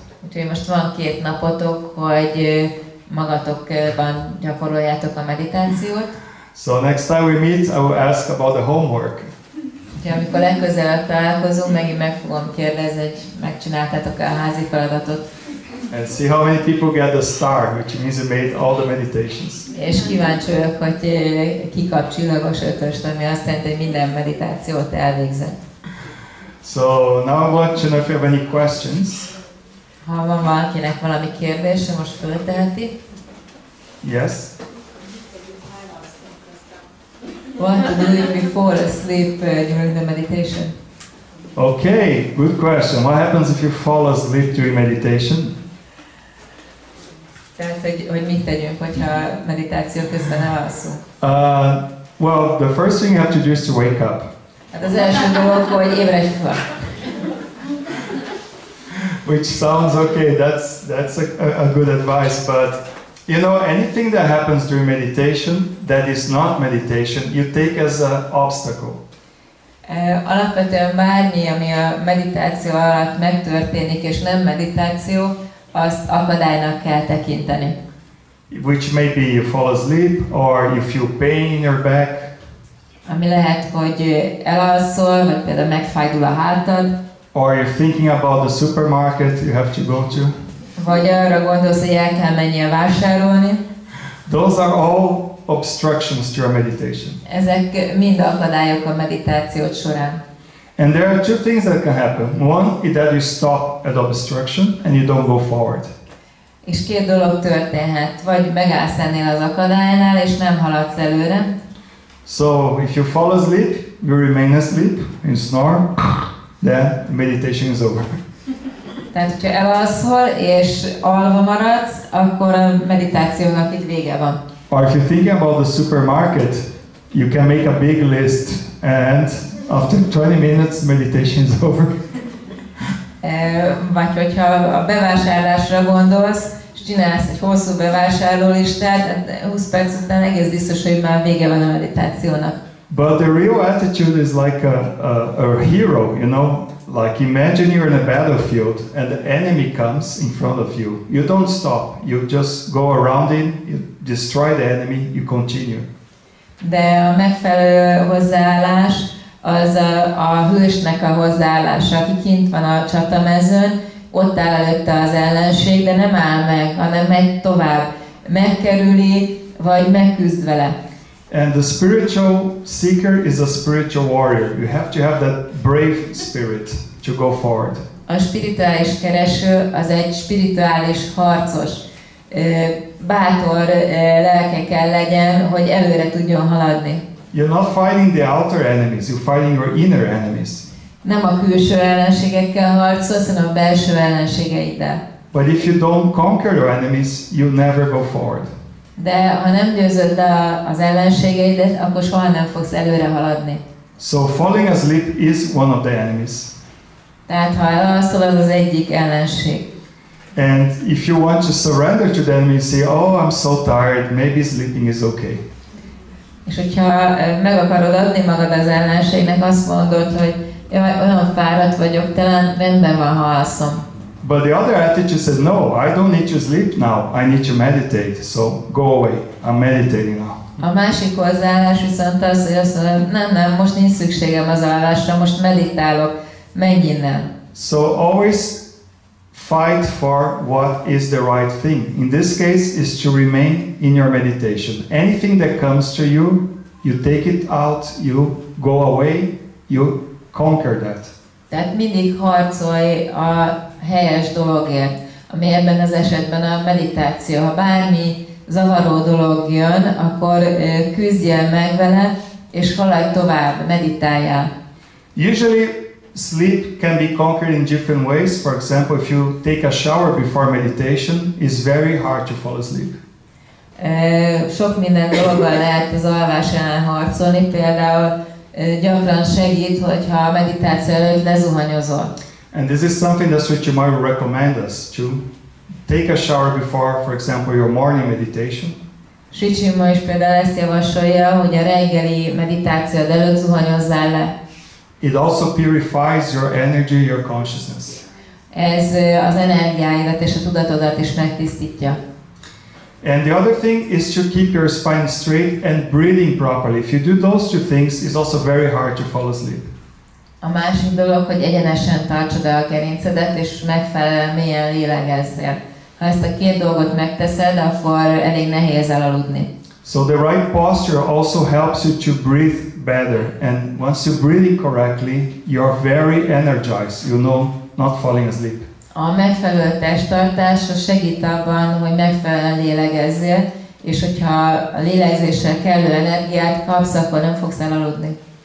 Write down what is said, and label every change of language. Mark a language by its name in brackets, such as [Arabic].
[Hungarian] Úgyhogy most van 2 napotok, hogy magatokban gyakoroljátok a meditációt. [English] So next time we meet, I will ask about the homework. [Hungarian] Úgyhogy amikor legközelebb találkozunk, megint meg fogom kérdezni, hogy megcsináltátok-e a házi feladatot. [English] And see how many people get the star, which means you made all the meditations. [Hungarian] És kíváncsi vagyok, hogy ki kap csillagos ötöst, ami azt jelenti, hogy minden meditációt elvégzett. [English] So now I want to know if you have any questions. [Hungarian] Ha van valakinek valami kérdése, most fölteheti. [English] Yes? What to do if we fall asleep during the meditation? Okay, good question. What happens if you fall asleep during meditation? [Hungarian] Tehát, hogy mit tegyünk, hogyha meditáció közben elalszunk? [English] Well, the first thing you have to do is to wake up. [Hungarian] Hát az első dolog, hogy ébredj fel. [English] Which sounds okay, that's a good advice, but you know, anything that happens during meditation that is not meditation, you take as an obstacle. [Hungarian] Alapvetően bármi, ami a meditáció alatt megtörténik és nem meditáció, azt akadálynak kell tekinteni. [English] Which maybe you fall asleep or you feel pain in your back. [Hungarian] Ami lehet, hogy elalszol, vagy például megfájdul a hátad. [English] Or you're thinking about the supermarket you have to go to. [Hungarian] Vagy arra gondolsz, hogy el kell menjél vásárolni. [English] Those are all obstructions to your meditation. [Hungarian] Ezek mind akadályok a meditáció során. [English] And there are 2 things that can happen. One is that you stop at obstruction and you don't go forward. [Hungarian] És 2 dolog történhet, vagy megállsz ennél az akadálynál, és nem haladsz előre. [English] So if you fall asleep, you remain asleep, you snore, then the meditation is over. [Hungarian] Tehát, hogyha elalszol és alva maradsz, akkor a meditációnak itt vége van. [English] Or if you're thinking about the supermarket, you can make a big list and after 20 minutes meditation is over. [Hungarian] Vagy hogyha a bevásárlásra gondolsz, és csinálsz egy hosszú bevásárlólistát, 20 perc után egész biztos, hogy már vége van a meditációnak. [English] But the real attitude is like a hero, you know? Like imagine you're in a battlefield and the enemy comes in front of you. You don't stop. You just go around him, you destroy the enemy, you continue. [Hungarian] De a megfelelő hozzáállás az a hősnek a hozzáállása, aki kint van a csatamezőn, ott áll előtte az ellenség, de nem áll meg, hanem megy tovább, megkerüli, vagy megküzd vele. [English] And the spiritual seeker is a spiritual warrior. You have to have that brave spirit to go forward. [Hungarian] A spirituális kereső az egy spirituális harcos, bátor lelke kell legyen, hogy előre tudjon haladni. [English] You're not fighting the outer enemies, you're fighting your inner enemies. [Hungarian] Nem a külső ellenségekkel harcolsz, hanem a belső ellenségeiddel. [English] But if you don't conquer your enemies, you never go forward. [Hungarian] De ha nem győzöd le az ellenségeidet, akkor soha nem fogsz előre haladni. [English] So falling asleep is one of the enemies. [Hungarian] Tehát ha elalszol, az az egyik ellenség. [English] And if you want to surrender to the enemy, say, oh, I'm so tired, maybe sleeping is okay. [Hungarian] És hogyha meg akarod adni magad az ellenségnek, azt mondod, hogy jaj, olyan fáradt vagyok, talán rendben van, ha alszom. [English] But the other attitude says, no, I don't need to sleep now, I need to meditate, so go away, I'm meditating now. [Hungarian] A másik hozzáállás viszont az, hogy azt mondod, nem, most nincs szükségem az alvásra, most meditálok, menj innen. [English] So always fight for what is the right thing. In this case, is to remain in your meditation. Anything that comes to you, you take it out, you go away, you conquer that. [Hungarian] Tehát mindig harcolj a helyes dologért, ami ebben az esetben a meditáció. Ha bármi zavaró dolog jön, akkor küzdjél meg vele, és haladj tovább, meditáljál. [English] Usually, sleep can be conquered in different ways. For example, if you take a shower before meditation, it's very hard to fall asleep. [Hungarian] Sok minden dologgal lehet az alvás ellen harcolni, például gyakran segít, hogyha a meditáció előtt lezuhanyozol. [English] And this is something that Sri Chinmoy will recommend us to take a shower before, for example, your morning meditation. [Hungarian] Sri Chinmoy is például ezt javasolja, hogy a reggeli meditációd előtt zuhanyozzál le. [English] It also purifies your energy, your consciousness. [Hungarian] Ez az energiáidat és a tudatodat is megtisztítja. [English] And the other thing is to keep your spine straight and breathing properly. If you do those two things, it's also very hard to fall asleep. [Hungarian] A másik dolog, hogy egyenesen tartsad el a gerincedet, és megfelelően mélyen lélegezzél. Ha ezt a két dolgot megteszed, akkor elég nehéz elaludni. [English] So the right posture also helps you to breathe better. And once you're breathing correctly, you're very energized. You know, not falling asleep. [Hungarian] A megfelelő testtartás segít abban, hogy megfelelően lélegezzél, és hogyha a lélegzéssel kellő energiát kapsz, akkor nem fogsz elaludni.